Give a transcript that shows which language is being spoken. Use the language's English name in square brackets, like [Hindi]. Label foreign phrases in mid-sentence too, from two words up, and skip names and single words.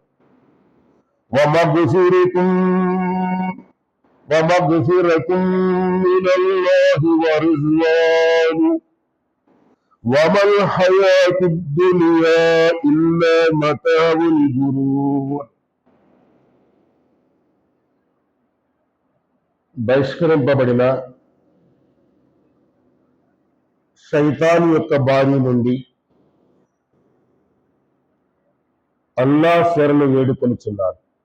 [Arabic] ومغفرة من الله ورضوان وما الحياة الدنيا إلا متاع الغرور [Telugu] బహిష్కరింపబడిన శైతాను యొక్క బారి నుండి అల్లాహ్ శరణు వేడుకొనుచున్నారు.